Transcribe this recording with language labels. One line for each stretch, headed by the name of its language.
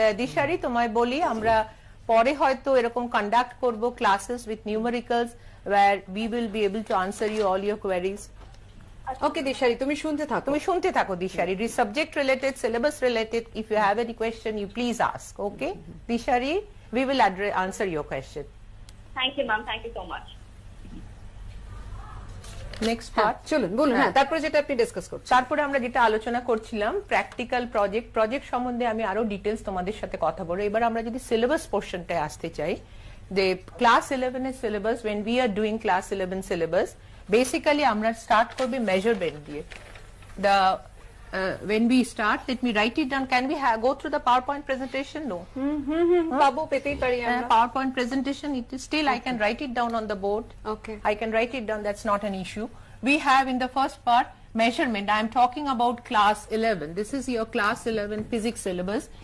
English: Dishari,
Bangla: তোমায় বলি, আমরা পরে হয়তো এরকম কন্ডাক্ট করব
English: classes with numericals where we will be able to answer you all your queries.
Bangla: ওকে দিশারি, তুমি শুনতে থাকো। তুমি শুনতে থাকো দিশারি,
English: it is subject related, syllabus related. If you have any question, you please ask. Okay, Dishari, we will answer your question. Thank you ma'am, thank you so much. Next part,
Bangla: চলুন বলুন। হ্যাঁ, তারপরে যেটা আপনি ডিসকাস করছেন। তারপরে আমরা যেটা আলোচনা করছিলাম প্র্যাকটিক্যাল প্রজেক্ট সম্বন্ধে আমি আরো ডিটেইলস তোমাদের সাথে কথা বলবো। এবার আমরা যদি সিলেবাস পোরশনটায় আসতে চাই, যে ক্লাস 11 এর syllabus,
English: when we are doing class 11 syllabus,
Bangla: basically আমরা স্টার্ট করব মেজারমেন্ট দিয়ে। The
English: when we start, let me write it down. Can we go through the PowerPoint presentation? No.
Bangla: পাবো, পেতেই পারি আমরা।
English: PowerPoint presentation, it is still I can write it down on the board. Okay. I can write it down, that's not an issue. We have in the first part measurement. I am talking about class 11. This is your class 11 physics syllabus.